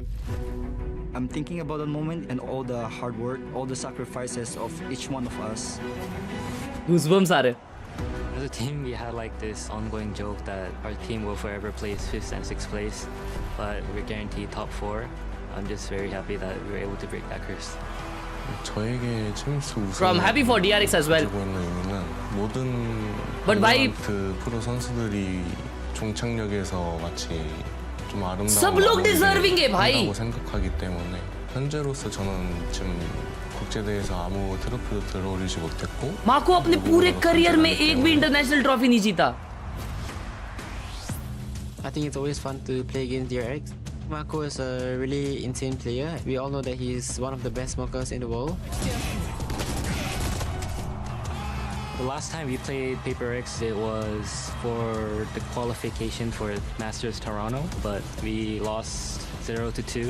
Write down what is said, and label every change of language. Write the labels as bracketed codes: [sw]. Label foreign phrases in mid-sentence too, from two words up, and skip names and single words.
[en] I'm thinking about the moment and all the hard work, all the sacrifices of each one of us. Goosebumps are. As a team, we had like this ongoing joke that our team will forever place 5th and 6th place, but we're guaranteed top 4. I'm just very happy that we were able to break that curse. [ko] 저에게 챔스 우승을 [en] From happy for DRX as well. [ko] 가지고 있는 의미는 모든 [en] But why- [ko] 프로 선수들이 종착역에서 마치 좀 아름다운 [hi] सब लोग deserving है भाई. [ko] 한다고 생각하기 때문에 현재로서 저는 지금 국제대회에서 아무 트로피도 들어올리지 못했고 [hi] माको अपने पूरे करियर में एक भी [en] international trophy [hi] नहीं जीता. [en] I think it's always fun to play against DRX. Marco is a really insane player. We all know that he's one of the best smokers in the world. The last time we played PRX, it was for the qualification for Masters Toronto, but we lost 0-2.